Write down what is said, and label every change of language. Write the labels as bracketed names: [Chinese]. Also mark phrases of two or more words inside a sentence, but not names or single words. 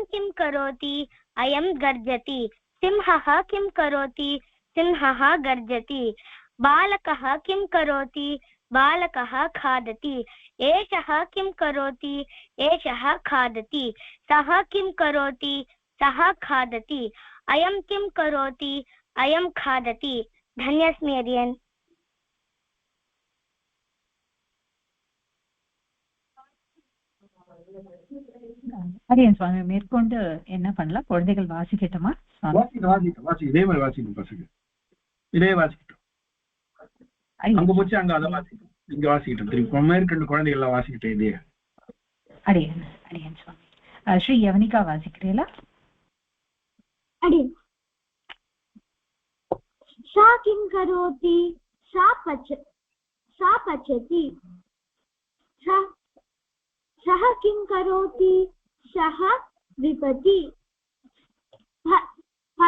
[Sanskrit] किं करोति अयं गर्जति सिंहः किं करोति सिंहः गर्जति बालकः किं करोति बालकः खादति एषः किं करोति एषः खादति सः किं करोति सः खादति अयं किं करोति अयं खादति धन्यस्मि अडियन् [Tamil] அடியன் சுவாமி மேற்கொண்டு என்ன பண்ணலாம் குழந்தைகள் வாசிக்கட்டுமா வாசி இதே மாதிரி வாசிக்கணும் பசங்க இதே வாசிக்கட்டும் அங்க போச்சு அங்க அதை வாசிக்கணும் இங்க வாசிக்கிட்டோம் திருப்பி மேற்கொண்டு குழந்தைகள் எல்லாம் வாசிக்கிட்டேன் இதே அடியன் சுவாமி ஸ்ரீ யவனிகா வாசிக்கிறீங்களா [Sanskrit] अडियन् सा किं करोति सा पचति सः किं करोति सः विपति